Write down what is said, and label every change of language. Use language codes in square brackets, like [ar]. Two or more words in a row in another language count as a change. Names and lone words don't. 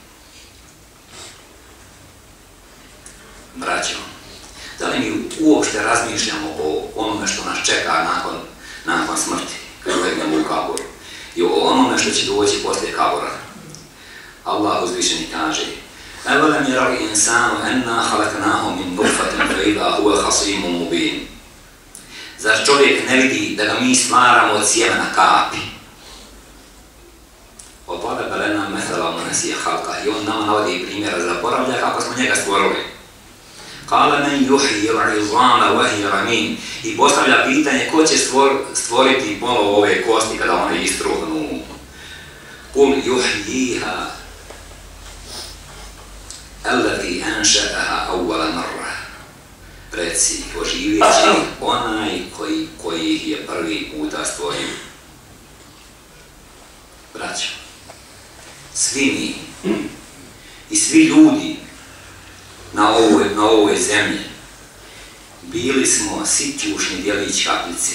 [bs] Braćo, da li mi uopšte razmišljamo o onome što nas čeka nakon smrti, kad legnemo u kabor, i o onome što će doći poslije kabora? Allah uzvišeni kaže: [ar] "أولم ير الإنسان أنا خلقناه من نطفة فإذا هو خصيم مبين." [bs] Zar čovjek ne vidi da ga mi stvaramo od sjemena kapi? [ar] وَضَرَبَ لَنَا مَثَلًا وَنَسِيَ خَلْقَهُ. [bs] I on nama navodi primjera zaboravlja kako smo njega stvorili. [ar] قَالَ مَنْ يُحْيِي الْعِظَامَ وَهِيَ رَمِيمٌ. [bs] I postavlja pitanje ko će stvoriti ponovo ove kosti kada one istruhnu. [ar] قُلْ يُحْيِيهَا الَّذِي أَنْشَأَهَا أَوَّلَ مَرَّةٍ. [bs] Reci, oživjet će onaj koji ih je prvi puta stvorio. Braćo, svi mi i svi ljudi na ovoj zemlji bili smo sitjušni djelić kapljice.